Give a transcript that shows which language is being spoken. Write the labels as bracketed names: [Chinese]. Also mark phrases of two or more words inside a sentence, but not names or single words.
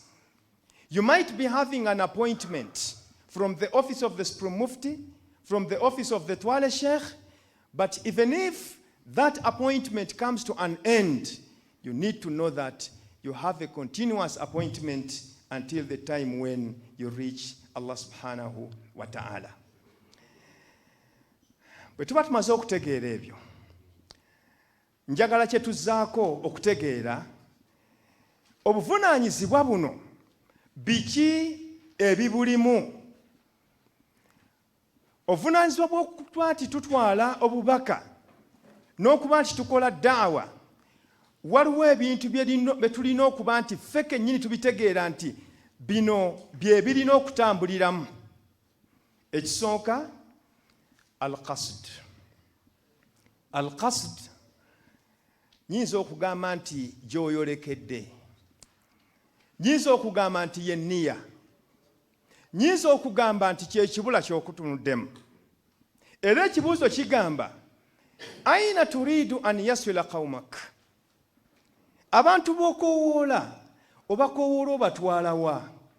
[English] You might be having an appointment from the office of the Supreme Mufti, from the office of the Twale Sheikh, but even if that appointment comes to an end, you need to know that you have a continuous appointment until the time when you reach Allah [Arabic] سبحانه وتعالى. [Ganda] Bwe tuba tumaze okutegeera ebyo, njagala kye tuzzaako okutegeera obuvunaanyizibwa buno biki ebibulimu. Obuvunaanyizibwa bw'okuba nti tutwala obubaka n'okuba nti tukola daawa, waliwo ebintu bye tulina okuba nti ffe kennyini tubitegeera nti bino bye birina okutambuliramu. Ekisooka, al-qasd. Al-qasd nyinza okugamba nti gy'oyolekedde, nyinza okugamba nti ye nniya, nyinza okugamba nti kyekibula ky'okutunuddemu. Era ekibuuzo kigamba [Arabic] أين تريد أن يصل قومك, [Ganda] abantu b'okoowoola obakoowoola obatwala wa?